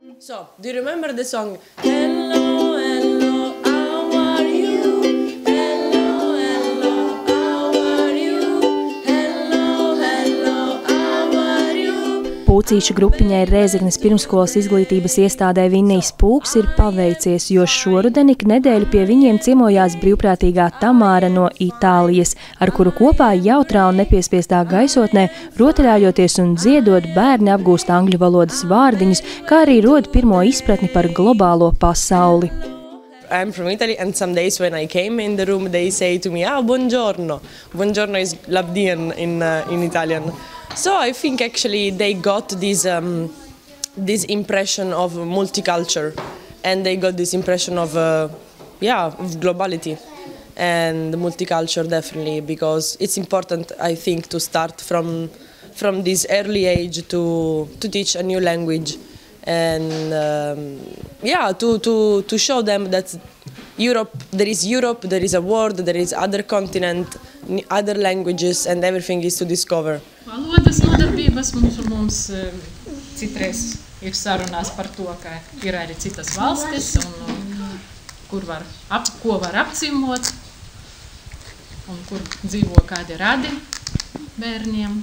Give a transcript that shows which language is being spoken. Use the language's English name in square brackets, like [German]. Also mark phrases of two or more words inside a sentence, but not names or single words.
[English] So, do you remember the song? Hello, hello, how are you? Hello, hello, how are you? Hello, hello, how are you? [Latvian] Pūcīšu grupiņai Rēzeknes pirmskolas izglītības iestādē Vinnijs Pūks ir paveicies, jo šoruden ik nedēļu pie viņiem ciemojās brīvprātīgā Tamāra no Itālijas, ar kuru kopā jautrā un nepiespiestā gaisotnē, rotaļājoties un dziedot, bērni apgūst angļu valodas vārdiņus, kā arī rod pirmo izpratni par globālo pasauli. [English] I'm from Italy, and some days when I came in the room, they say to me, buongiorno. Buongiorno is labdì in Italian. So I think actually they got this impression of multicultural, and they got this impression of globality and multicultural definitely, because it's important, I think, to start from this early age to teach a new language and to show them that there is a world, there is other continent, other languages, and everything is to discover. [Latvian] Valodas nodarbības mums citreiz ir sarunās par to, ka ir arī citas valstis, un ko var apciemot, un kur dzīvo kādi radi bērniem.